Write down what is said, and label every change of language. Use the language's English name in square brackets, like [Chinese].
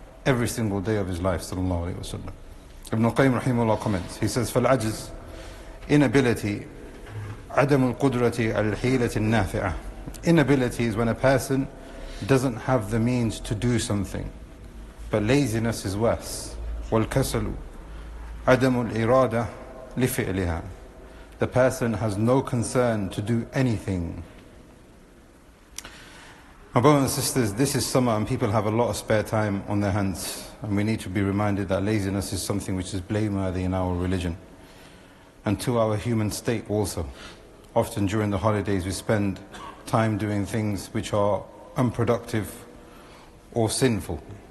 [English] Every single day of his life, sallallahu alayhi wa sallam. Ibn al-Qayyim rahimahullah comments, he says, [Arabic] فَالْعَجْزِ, [English] inability, [Arabic] عدم القدرة على الحيلة النافعة. [English] Inability is when a person doesn't have the means to do something. But laziness is worse. [Arabic] والكسل عدم الإرادة لفعلها. [English] The person has no concern to do anything. My brothers and sisters, this is summer and people have a lot of spare time on their hands. And we need to be reminded that laziness is something which is blameworthy in our religion. And to our human state also. Often during the holidays we spend time doing things which are unproductive or sinful.